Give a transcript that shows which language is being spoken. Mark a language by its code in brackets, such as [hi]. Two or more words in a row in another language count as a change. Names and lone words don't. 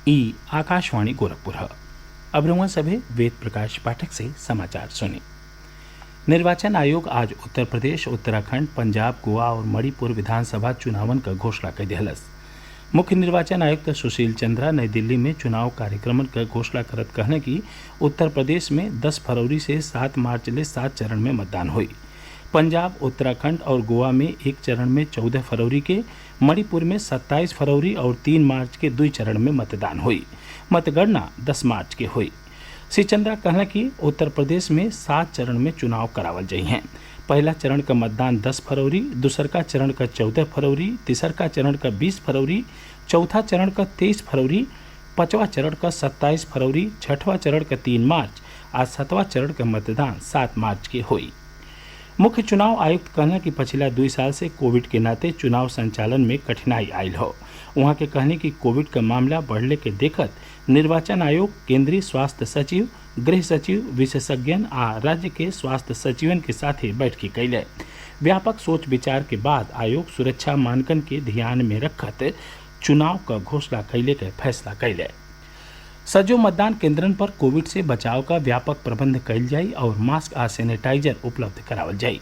[bho] ई आकाशवाणी गोरखपुर है। अब रउआ सभे वेद प्रकाश पाठक से समाचार सुनी। निर्वाचन आयोग आज उत्तर प्रदेश, उत्तराखंड, पंजाब, गोवा और मणिपुर विधानसभा चुनावन क घोषणा कर दिहलस। मुख्य निर्वाचन आयुक्त सुशील चंद्रा नई दिल्ली में चुनाव कार्यक्रमन क घोषणा करत कहने कि उत्तर प्रदेश में 10 फरवरी से 7 मार्च ले 7 चरण में मतदान हुई। पंजाब, उत्तराखंड और गोवा में एक चरण में 14 फरवरी के, मणिपुर में 27 फरवरी और 3 मार्च के 2 चरण में मतदान हुई। मतगणना 10 मार्च के हुई। श्री चंद्रा कहना कि उत्तर प्रदेश में 7 चरण में चुनाव करावल जाइ हैं। पहला चरण का मतदान 10 फरवरी, दूसर का चरण का 14 फरवरी, तीसर का चरण का 20 फरवरी, चौथा चरण का 23 फरवरी, पांचवा चरण का 27 फरवरी, छठवां चरण का 3 मार्च और 7वां चरण का मतदान 7 मार्च के हुई। मुख्य चुनाव आयुक्त कहना कि पिछला 2 साल से कोविड के नाते चुनाव संचालन में कठिनाई आयल हो। वहाँ के कहने कि कोविड का मामला बढ़ले के देखत निर्वाचन आयोग केंद्रीय स्वास्थ्य सचिव, गृह सचिव, विशेषज्ञन आ राज्य के स्वास्थ्य सचिवन के साथे बैठकी कैले। व्यापक सोच विचार के बाद आयोग सुरक्षा मानकन के ध्यान में रखत चुनाव का घोषणा कैले के फैसला कैले। सजो मतदान केंद्रन पर कोविड से बचाव का व्यापक प्रबंध कैल जाई और मास्क आ सैनिटाइजर उपलब्ध करावल जाई।